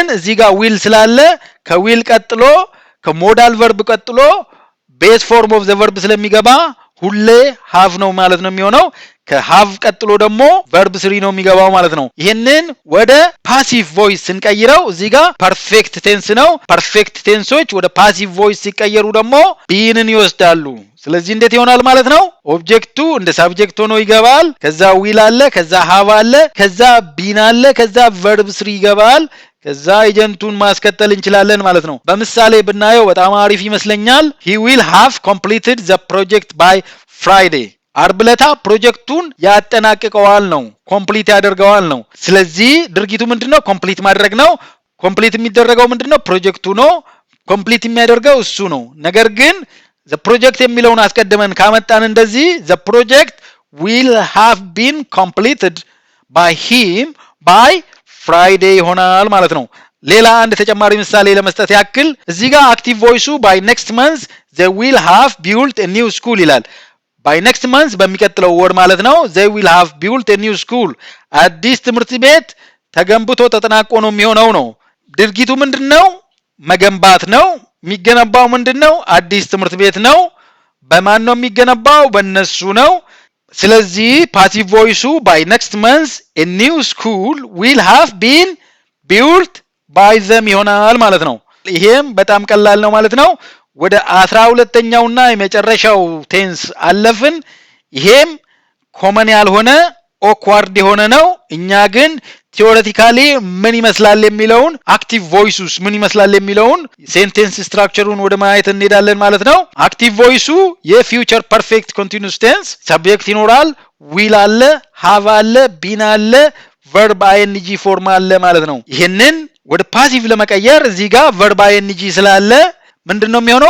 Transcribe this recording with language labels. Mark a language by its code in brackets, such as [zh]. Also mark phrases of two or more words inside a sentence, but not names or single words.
[am] እዚህ ጋር ዊል ስላለ ከዊል ቀጥሎ ከሞዳል ቨርብ ቀጥሎ [en] base form of the verb [am] ስለሚገባ ሁሌ ሃቭ ነው ማለት ነው የሚሆነው። ከሃቭ ቀጥሎ ደግሞ ቨርብ 3 ነው የሚገባው ማለት ነው። ይሄንን ወደ [en] passive voice [am] ስንቀይረው እዚህ ጋር [en] perfect tense [am] ነው። [en] perfect tenses [am] ወደ [en] passive voice [am] ሲቀየሩ ደግሞ ቢንን ይወስዳሉ። ስለዚህ እንዴት ይሆናል ማለት ነው? ኦብጀክቱ እንደ ሳብጀክት ሆኖ ይገባል። ከዛ ዊል አለ፣ ከዛ ሃቭ አለ፣ ከዛ ቢን አለ፣ ከዛ ቨርብ 3 ይገባል። ከዛ ኤጀንቱን ማስከተል እንችላለን ማለት ነው። በምሳሌ ብናየው በጣም አሪፍ ይመስለኛል። [en] he will have completed the project by Friday። [am] አርብ ዕለት ፕሮጀክቱን ያጠናቅቀዋል ነው፣ ኮምፕሊት ያደርገዋል ነው። ስለዚህ ድርጊቱ ምንድነው? ኮምፕሊት ማድረግ ነው። ኮምፕሊት የሚደረገው ምንድነው? ፕሮጀክቱ ነው። ኮምፕሊት የሚያደርገው እሱ ነው። ነገር ግን [en] the project [am] የሚለውን አስቀድመን ካመጣን እንደዚህ [en] the project will have been completed by him by Friday [am] ይሆናል ማለት ነው። ሌላ አንድ ተጨማሪ ምሳሌ ለመስጠት ያክል እዚህ ጋር [en] active voice by next month they will have built a new school [am] ይላል። [en] by next month [am] በሚቀጥለው ወር ማለት ነው። [en] they will have built a new school [am] አዲስ ትምህርት ቤት ተገንብቶ ተጠናቆ ነው የሚሆነው ነው። ድርጊቱ ምንድነው? መገንባት ነው። የሚገነባው ምንድነው? አዲስ ትምህርት ቤት ነው። በማን ነው የሚገነባው? በእነሱ ነው። ስለዚህ [en] passive voice by next month a new school will have been built by them [am] ይሆናል ማለት ነው። ይሄም በጣም ቀላል ነው ማለት ነው። ወደ 12ኛውና የመጨረሻው ቴንስ አለፍን። ይሄም ኮመን ያልሆነ ኦክዋርድ የሆነ ነው። እኛ ግን ቲዮሬቲካሊ ምን ይመስላል የሚለውን [en] active voice [am] ምን ይመስላል የሚለውን [en] sentence structure [am] ወደ ማየት እንሄዳለን ማለት ነው። [en] active voice future perfect continuous tense subject [am] ይኖራል፣ ዊል አለ፣ ሃቭ አለ፣ ቢን አለ፣ [en] verb ing form [am] አለ ማለት ነው። ይሄንን ወደ ፓሲቭ ለመቀየር እዚህ ጋር [en] verb ing [am] ስላለ ምንድነው የሚሆነው?